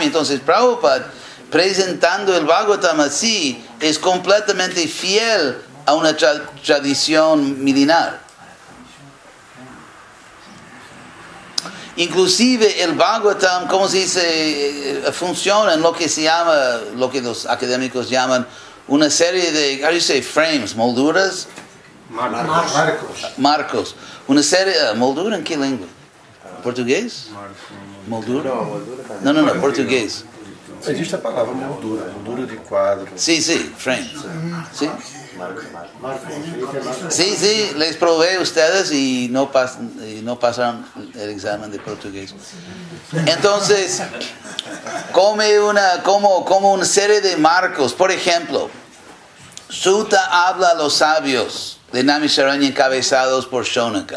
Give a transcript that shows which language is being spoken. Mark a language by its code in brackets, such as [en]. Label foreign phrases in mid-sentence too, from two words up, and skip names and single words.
[es] Entonces Prabhupada, presentando el Bhagavatam así, es completamente fiel a una tradición milenar. Inclusive el Bhagavatam, ¿cómo se dice? Funciona en lo que se llama, lo que los académicos llaman una serie de, [en] how do you say, frames, [es] molduras? Marcos. Una serie, ¿moldura en qué lengua? ¿Portugués? ¿Moldura? No, portugués. [pt] Existe a palavra moldura de quadro. [es] Sí, frame. ¿Sí? Sí, les probé a ustedes y no pasaron el examen de portugués. Entonces, como una serie de marcos. Por ejemplo, Sutta habla a los sabios de Naimisharanya encabezados por Shonaka.